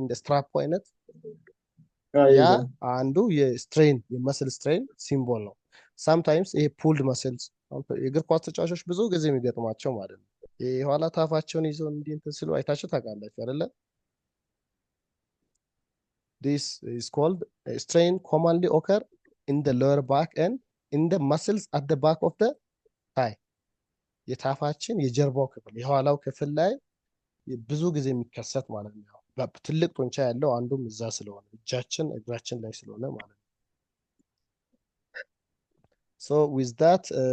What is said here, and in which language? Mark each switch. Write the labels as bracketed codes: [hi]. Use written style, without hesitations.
[am] እንደ ስትራፖ አይነት ያ አንዱ የስትሬን የመስል ስትሬን ሲምቦል ነው። ሳምታይምስ ይሄ ፑልድ መስልስ የእግር ኳስ ተጫዋቾች ብዙ ጊዜ የሚገጥማቸው ማለት ነው። የኋላ ታፋቸውን ይዘው እንዲህ እንትን ሲሉ አይታችሁ ታውቃላችሁ አይደለ? [en] This is called a strain commonly occur in the lower back and in the muscles at the back of the thigh. [am] የታፋችን የጀርባው ክፍል የኋላው ክፍል ላይ ብዙ ጊዜ የሚከሰት ማለት ነው። ትልቅ ጡንቻ ያለው አንዱም እዛ ስለሆነ እጃችን እግራችን ላይ ስለሆነ ማለት ነው። [en] So with that